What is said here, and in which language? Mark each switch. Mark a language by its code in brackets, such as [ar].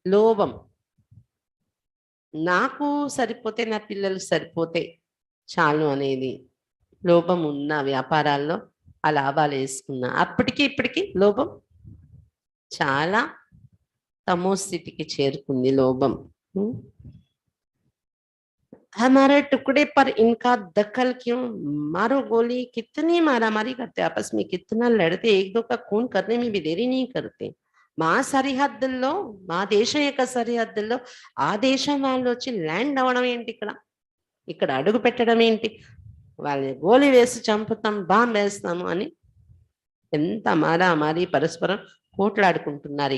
[te] లోభం, నాకు సరిపోతే, నా పిల్లలు సరిపోతే చాలు అనేది లోభం ఉన్న వ్యాపారాల్లో ఆ లాభాలు వేసుకున్నా. అప్పటికి ఇప్పటికి లోభం చాలా తమో స్థితికి చేరుకుంది లోభం. [hi] हमारे टुकड़े पर इनका दखल क्यों? मारो गोली, कितनी मारामारी करते आपस में, कितना लड़ते, एक दो का खून करने में भी देरी नहीं करते. [te] మా సరిహద్దుల్లో, మా దేశం యొక్క సరిహద్దుల్లో ఆ దేశం వాళ్ళు వచ్చి ల్యాండ్ అవ్వడం ఏంటి? ఇక్కడ అడుగు పెట్టడం ఏంటి? వాళ్ళని గోలి వేసి చంపుతాం, బాంబు వేస్తాము అని ఎంత మారామారి పరస్పరం కోట్లాడుకుంటున్నారు.